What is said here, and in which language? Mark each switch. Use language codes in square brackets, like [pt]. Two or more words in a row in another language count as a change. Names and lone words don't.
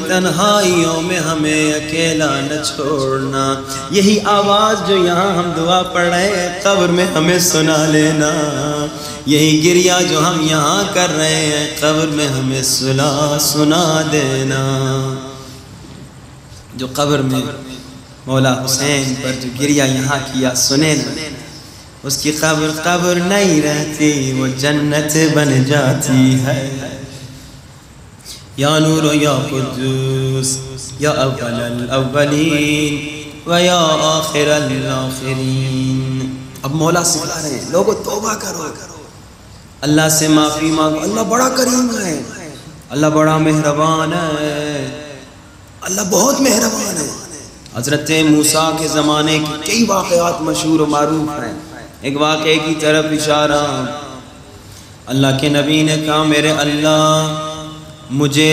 [ur] تنہائیوں میں ہمیں اکیلا نہ چھوڑنا، یہی آواز جو یہاں ہم دعا پڑھ رہے ہیں قبر میں ہمیں سنا لینا، یہی گریہ جو ہم یہاں کر رہے ہیں قبر میں ہمیں سنا دینا۔ جو قبر میں مولا حسین پر جو گریہ یہاں کیا سنے نا، اس کی قبر نہیں رہتی، وہ جنت بن جاتی ہے۔ [ar] یا نور یا قدوس یا اول الاولین و یا آخر الاخرین۔ [ur] اب مولا سکھا رہے ہیں لوگوں توبہ کرو، اللہ سے معافی مانگو، اللہ بڑا کریم ہے، اللہ بڑا مہربان ہے، اللہ بہت مہربان ہے۔ حضرت موسیٰ کے زمانے کی کئی واقعات مشہور و معروف ہیں، ایک واقعے کی طرف اشارہ، اللہ کے نبی نے کہا میرے اللہ مجھے